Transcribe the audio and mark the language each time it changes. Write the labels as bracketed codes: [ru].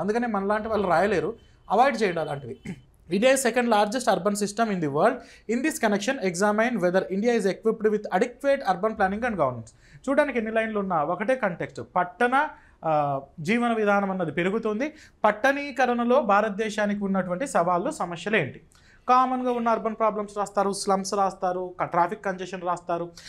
[te] అందుకని మనలాంటి వాళ్ళు రాయలేరు, అవాయిడ్ చేయండి అలాంటివి. [en] India is second largest urban system in the world. In this connection, examine whether India is equipped with adequate urban planning and governance. [te] చూడడానికి ఎన్ని లైన్లు ఉన్నా ఒకటే కంటెక్స్ట్. పట్టణ జీవన విధానం అన్నది పెరుగుతుంది. పట్టణీకరణలో భారతదేశానికి ఉన్నటువంటి సవాళ్ళు, సమస్యలు ఏంటి? కామన్గా ఉన్న అర్బన్ ప్రాబ్లమ్స్ రాస్తారు, స్లమ్స్ రాస్తారు, ట్రాఫిక్ కంజెషన్ రాస్తారు.